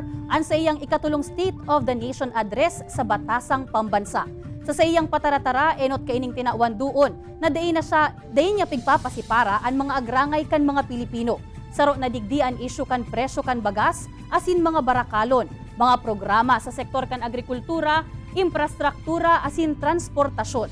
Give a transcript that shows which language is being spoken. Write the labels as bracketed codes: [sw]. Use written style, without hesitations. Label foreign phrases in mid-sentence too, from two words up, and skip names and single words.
[bik] ang sa iyang ikatulong State of the Nation address sa Batasang Pambansa. Sa iyang pataratara, enot kaining tinawan doon na dain niya pigpapasipara ang mga agrangay kan mga Pilipino. Saro na digdi ang isyu kan presyo kan bagas, asin mga barakalon, mga programa sa sektor kan agrikultura, infrastruktura, asin transportasyon.